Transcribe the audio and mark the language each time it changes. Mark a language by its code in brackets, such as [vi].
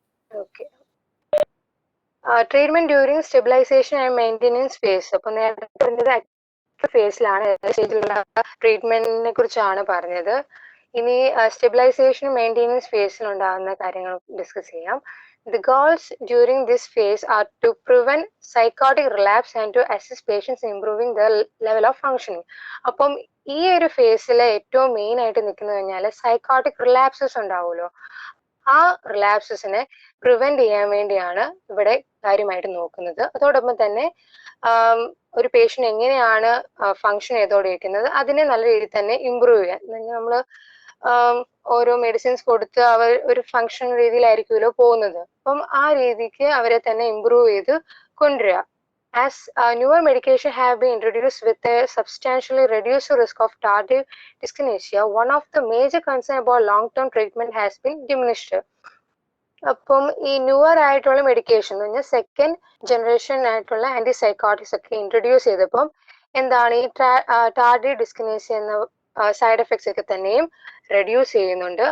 [en] Okay, treatment during stabilization and maintenance phase. [ml] അപ്പൊ നേരത്തെ പറഞ്ഞത് ഫേസിലാണ്, സ്റ്റേജിലുള്ള ട്രീറ്റ്മെന്റിനെ കുറിച്ചാണ് പറഞ്ഞത്. ഇനി സ്റ്റെബിലൈസേഷൻ മെയിൻ്റെനൻസ് ഫേസിൽ ഉണ്ടാകുന്ന കാര്യങ്ങൾ ഡിസ്കസ് ചെയ്യാം. [en] The goals during this phase are to prevent psychotic relapse and to assist patients in improving their level of functioning. [ml] അപ്പം ഈ ഒരു ഫേസിലെ ഏറ്റവും മെയിൻ ആയിട്ട് നിൽക്കുന്നത് കഴിഞ്ഞാൽ സൈക്കോട്ടിക് റിലാപ്സസ് ഉണ്ടാവുമല്ലോ, ആ റിലാപ്സസിനെ പ്രിവെന്റ് ചെയ്യാൻ വേണ്ടിയാണ് ഇവിടെ കാര്യമായിട്ട് നോക്കുന്നത്. അതോടൊപ്പം തന്നെ ഒരു പേഷ്യന്റ് എങ്ങനെയാണ് ഫങ്ഷൻ ചെയ്തോണ്ടിരിക്കുന്നത് അതിനെ നല്ല രീതിയിൽ തന്നെ ഇമ്പ്രൂവ് ചെയ്യാൻ. നമ്മൾ ഓരോ മെഡിസിൻസ് കൊടുത്ത് അവർ ഒരു ഫങ്ഷൻ രീതിയിലായിരിക്കുമല്ലോ പോകുന്നത്. അപ്പം ആ രീതിക്ക് അവരെ തന്നെ ഇമ്പ്രൂവ് ചെയ്ത് കൊണ്ടുവരിക. [en] As newer medication have been introduced with a substantially reduced risk of tardive dyskinesia, one of the major concern about long-term treatment has been diminished. [ml] അപ്പം ഈ ന്യൂവർ ആയിട്ടുള്ള മെഡിക്കേഷൻ എന്ന് പറഞ്ഞാൽ സെക്കൻഡ് ജനറേഷൻ ആയിട്ടുള്ള ആന്റിസൈക്കോട്ടിക്സ് ഒക്കെ introduce ചെയ്തപ്പം എന്താണ് ഈ ടാർഡിവ് ഡിസ്കിനേസിയ എന്ന സൈഡ് എഫക്ട്സ് ഒക്കെ തന്നെയും റെഡ്യൂസ് ചെയ്യുന്നുണ്ട്.